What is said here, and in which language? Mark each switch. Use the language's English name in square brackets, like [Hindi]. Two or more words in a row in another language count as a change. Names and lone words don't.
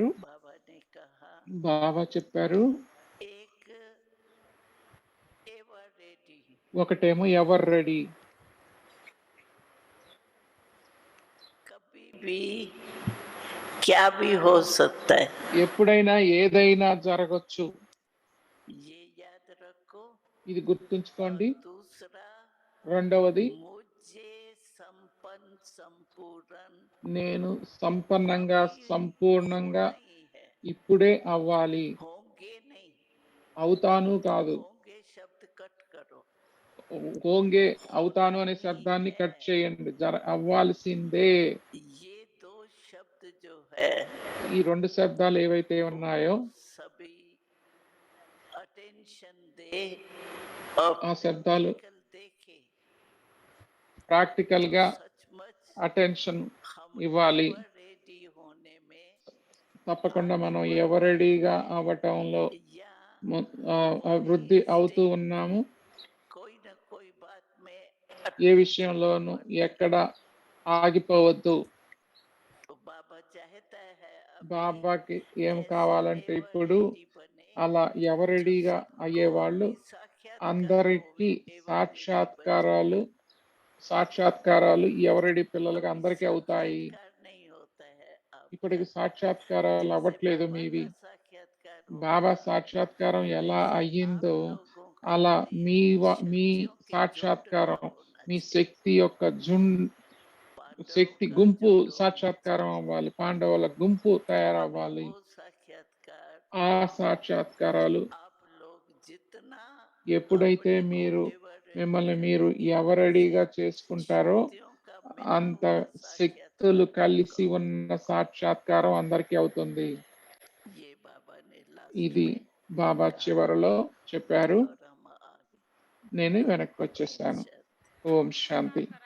[Hindi] बाबा ने कहा [Telugu] బాబా చెప్పారు, [Hindi] एक [English] ever ready, [Telugu] ఒకటేమో [English] ever ready. [Hindi] कभी भी क्या भी हो सकता है, [Telugu] ఎప్పుడైనా ఏదైనా జరగచ్చు, [Hindi] ये याद रखो। [Telugu] ఇది [Hindi] और [Telugu] గుర్తుంచుకోండి. [Hindi] दूसरा, [Telugu] రెండవది, [Hindi] मुझे संपन्न संपूर्ण [Telugu] నేను సంపన్నంగా [Hindi] अभी [Telugu] సంపూర్ణంగా [Hindi] होना ही है, [Telugu] ఇప్పుడే అవ్వాలి. [Hindi] होंगे नहीं, [Telugu] అవుతాను కాదు, [Hindi] होंगे शब्द कट करो, [Telugu] హోంగే అవుతాను [Hindi] होना [Telugu] అనే [Hindi] ही [Telugu] శబ్దాన్ని [Hindi] है। [Telugu] కట్ చేయండి. అవ్వాల్సిందే. [Hindi] ये दो शब्द जो है [Telugu] ఈ 2 శబ్దాలు ఏవైతే ఉన్నాయో [Hindi] सभी अटेंशन दे और [Telugu] ఆ శబ్దాలు [Hindi] प्रैक्टिकल देखे [Telugu] ప్రాక్టికల్ [Hindi] तो [Telugu] గా [Hindi] सचमुच [Telugu] అటెన్షన్ [Hindi] हम [Telugu] ఇవ్వాలి. [English] ever ready [Hindi] होने में [Telugu] తప్పకుండా [Hindi] आगे [Telugu] మనం [Hindi] बढ़ [Telugu] ఎవరెడీగా [Hindi] रहे हैं, [Telugu] అవ్వటంలో [Hindi] या [Telugu] అభివృద్ధి అవుతూ [Hindi] स्टेज [Telugu] ఉన్నాము. [Hindi] कोई न कोई बात में [Telugu] ఏ [Hindi] अटक [Telugu] విషయంలోనూ [Hindi] पड़ते [Telugu] ఎక్కడ [Hindi] हैं। [Telugu] ఆగిపోవద్దు. [Hindi] तो बाबा चाहता है अभी [Telugu] బాబాకి ఏం [Hindi] ऐसे [Telugu] కావాలంటే [Hindi] एवर [Telugu] ఇప్పుడు [Hindi] रेडी बने [Telugu] అలా [Hindi] जो [Telugu] ఎవరెడీగా [Hindi] सबको [Telugu] అయ్యేవాళ్ళు [Hindi] भी साक्षात्कार [Telugu] అందరికీ [Hindi] हो, [English] ever ready [Telugu] సాక్షాత్కారాలు ఎవరెడీ పిల్లలకి [Hindi] अभी [Telugu] అందరికీ అవుతాయి. [Hindi] साक्षात्कार नहीं होता है [Telugu] ఇప్పటికి [Hindi] आपका, [Telugu] సాక్షాత్కారాలు [Hindi] जैसे [Telugu] అవ్వట్లేదు [Hindi] बाबा [Telugu] మీవి. [Hindi] का साक्षात्कार हो [Telugu] బాబా [Hindi] गया [Telugu] సాక్షాత్కారం ఎలా [Hindi] वैसे आप [Telugu] అయ్యిందో [Hindi] लोगों का [Telugu] అలా [Hindi] भी [Telugu] మీ [Hindi] शक्तियों के झुंड [Telugu] సాక్షాత్కారం, [Hindi] का होना [Telugu] మీ [Hindi] चाहिए। [Telugu] శక్తి యొక్క [Hindi] पांडवों [Telugu] శక్తి [Hindi] का [Telugu] గుంపు [Hindi] झुंड होना [Telugu] సాక్షాత్కారం [Hindi] चाहिए। [Telugu] అవ్వాలి, పాండవుల గుంపు [Hindi] तो अभी [Telugu] తయారవ్వాలి. [Hindi] वो साक्षात्कार [Telugu] ఆ సాక్షాత్కారాలు [Hindi] आप लोग जितना [Telugu] ఎప్పుడైతే [Hindi] अपने को [Telugu] మీరు [Hindi] एवर [Telugu] మిమ్మల్ని [Hindi] रेडी [Telugu] మీరు [Hindi] करेंगे, [Telugu] ఎవరెడీగా చేసుకుంటారో [Hindi] शक्तियों का मिला [Telugu] అంత [Hindi] हुआ [Telugu] శక్తులు [Hindi] साक्षात्कार [Telugu] కలిసి [Hindi] आपका [Telugu] ఉన్న సాక్షాత్కారం అందరికీ అవుతుంది. [Hindi] होगा। ये बाबा ने लास्ट [Telugu] ఇది [Hindi] में [Telugu] బాబా [Hindi] कहा [Telugu] चिवरలో చెప్పారు. [Hindi] और हम आगे [Telugu] నేను వెనక్కి వచ్చేసాను. ఓం శాంతి.